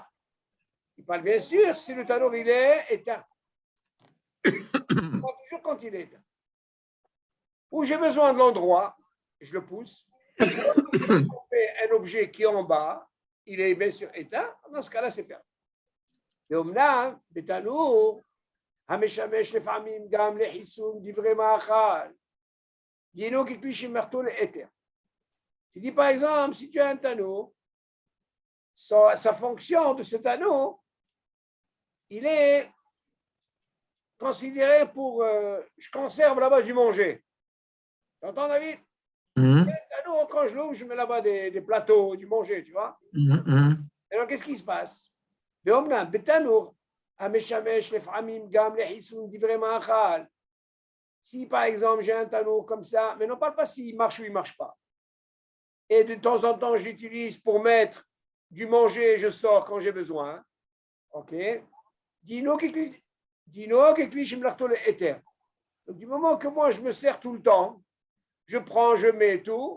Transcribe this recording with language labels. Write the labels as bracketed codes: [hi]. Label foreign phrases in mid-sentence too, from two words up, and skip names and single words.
[fr] Il parle bien sûr si le tanour il est éteint. Il parle toujours quand il est éteint. Où j'ai besoin de l'endroit, je le pousse. Un objet qui est en bas, il est bien sûr éteint. Dans ce cas-là, c'est perdu. [he] ואומנם בתנור המשמש לפעמים גם לחיסון דברי מאכל, דינו ככלי שמלאכתו להיתר. [fr] Tu dis par exemple, si tu as un tanour, sa fonction de ce tanour, il est considéré pour, je conserve là-bas du manger. Tu entends, David? Un tanour, quand je l'ouvre, je mets là-bas des plateaux, du manger, tu vois? Alors, qu'est-ce qui se passe? [he] ואומנם בתנור המשמש לפעמים גם לחיסון דברי מאכל. [fr] Si par exemple j'ai un tanour comme ça, mais non parle pas s'il marche ou il ne marche pas. Et de temps en temps j'utilise pour mettre du manger et je sors quand j'ai besoin. Ok. [he] דינו ככלי שמלאכתו להיתר. [fr] Donc du moment que moi je me sers tout le temps, je prends, je mets tout.